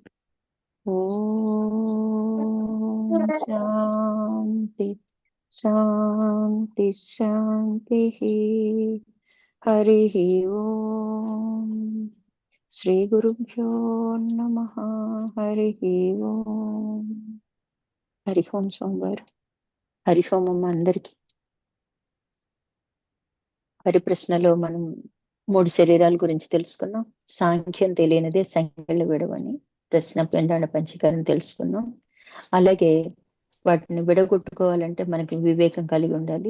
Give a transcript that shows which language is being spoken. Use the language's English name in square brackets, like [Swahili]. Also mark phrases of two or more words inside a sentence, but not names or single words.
[Sanskrit] ॐ शान्ति शान्ति शान्तिः। हरिः ओम्। श्री गुरुभ्यो नमः। हरिः ओम्। [Telugu] హరి ఓం సోమవారం. హరి ఓం అమ్మ అందరికి. పరిప్రశ్నలో మనం 3 శరీరాల గురించి తెలుసుకున్నాం. సాంఖ్యం తెలియనిదే సంఖ్యలు విడవని ప్రశ్న పిండాండ పంచీకరణ తెలుసుకున్నాం. అలాగే వాటిని విడగొట్టుకోవాలంటే మనకి వివేకం కలిగి ఉండాలి.